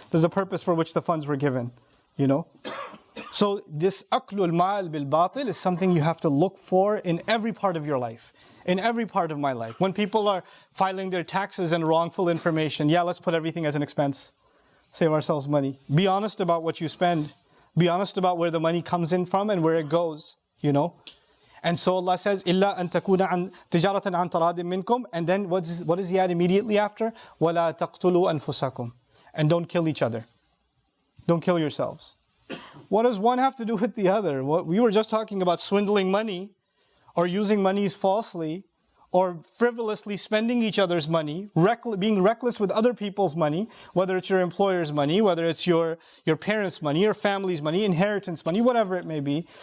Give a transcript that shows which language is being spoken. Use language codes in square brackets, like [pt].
[en] There's a purpose for which the funds were given, you know. So this aklul mal bil batil is something you have to look for in every part of your life, in every part of my life. When people are filing their taxes and wrongful information, yeah, let's put everything as an expense. Save ourselves money. Be honest about what you spend. Be honest about where the money comes in from and where it goes, you know. [ar] And so Allah says, إِلَّا أَن تَكُونَ عَنْ تِجَارَةً عَنْ تَرَادٍ مِنْكُمْ. [en] And then what does he add immediately after? [ar] وَلَا تَقْتُلُوا أَنفُسَكُمْ. [en] And don't kill each other. Don't kill yourselves. What does one have to do with the other? We were just talking about swindling money, or using monies falsely, or frivolously spending each other's money, being reckless with other people's money, whether it's your employer's money, whether it's your parents' money, your family's money, inheritance money, whatever it may be.